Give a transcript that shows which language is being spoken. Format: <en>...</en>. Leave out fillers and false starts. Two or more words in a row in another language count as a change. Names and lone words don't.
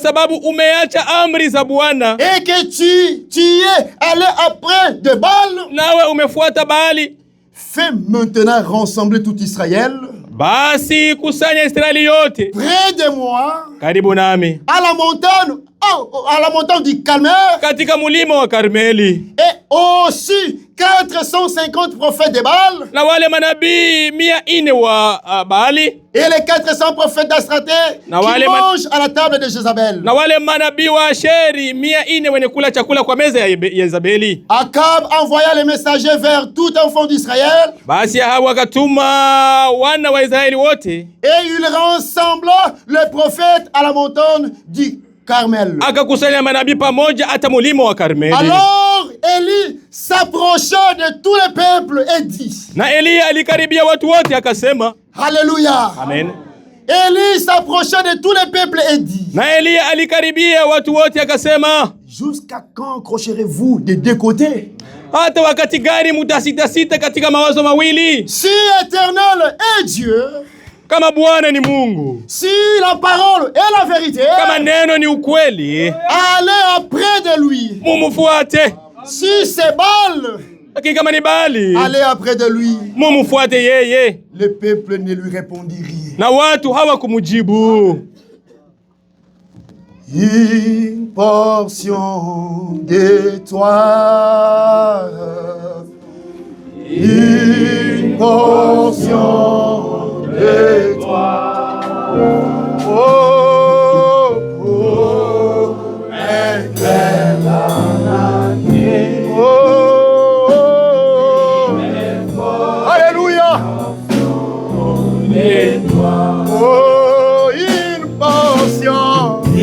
<fr>et que tu es allé après de Baal, fais maintenant rassembler tout Israël près de moi, à la montagne du Carmel, et aussi 450 prophètes de Baal.</fr> <sw>Na wale manabii 400 wa Baali.</sw> <fr>Et les 400 prophètes d'Astraté qui mangent à la table de Jézabel.</fr> <sw>Na wale manabii wa Asheri 400 wenye kula chakula kwa meza ya Yezabeli.</sw> <fr>Akab envoya les messagers vers tout enfant d'Israël.</fr> <sw>Basi Ahabu akatuma wana wa Israeli wote.</sw> <fr>Et il rassembla les prophètes à la montagne du Carmel.</fr> <sw>Akakusanya manabii pamoja hata mulima wa Karmeli.</sw> <fr>Alors Élie s'approcha de tous les peuples et dit.</fr> <sw>Na Elia alikaribia watu wote akasema.</sw> <fr>Alléluia. Amen. Élie s'approcha de tous les peuples et dit.</fr> <sw>Na Elia alikaribia watu wote akasema.</sw> <fr>Jusqu'à quand crocherez-vous des deux côtés?</fr> <sw>Hata wakati gani mutasita katika mawazo mawili?</sw> <fr>Si Éternel est Dieu,</fr> <sw>kama Bwana ni Mungu,</sw> <fr>si la parole est la vérité,</fr> <sw>kama neno ni ukweli,</sw> <fr>allez après de lui.</fr> <sw>Mumufuate.</sw> <fr>Si c'est Baal,</fr> <sw>lakini kama ni Baali,</sw> <fr>allez après de lui.</fr> <sw>Mumufuate yeye.</sw> <fr>Le peuple ne lui répondit rien.</fr> <sw>Na watu hawakumujibu.</sw> <fr>Une portion de toi, une portion de toi, oh, oh, éternel, oh, alléluia, oh, une portion.</fr>